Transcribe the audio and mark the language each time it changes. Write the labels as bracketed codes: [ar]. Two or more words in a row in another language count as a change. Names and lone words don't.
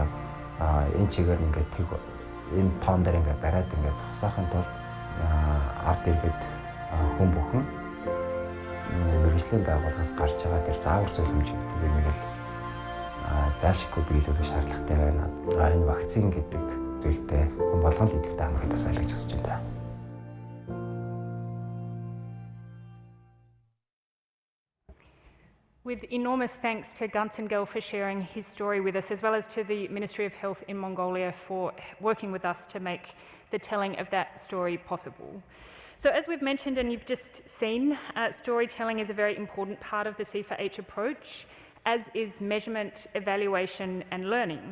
[mn] Энэ чигээр ингээд энэ тоон дээр ингээд бариад ингээд зогсоохын тулд ард иргэд хүн бүхэн мэргэжлийн байгууллагаас гарч байгаа тэр заавар зөвлөмж гэдэг юм ийм л заашгүй биелүүлэх шаардлагатай байна. Энэ вакцин гэдэг зүйлтэй хүн болгон л идэвхтэй хамрагдаж сайн гэж хүсэж байна. [en] With enormous thanks to Gunsengel for sharing his story with us, as well as to the Ministry of Health in Mongolia for working with us to make the telling of that story possible. So as we've mentioned and you've just seen, storytelling is a very important part of the C4H approach, as is measurement, evaluation and learning.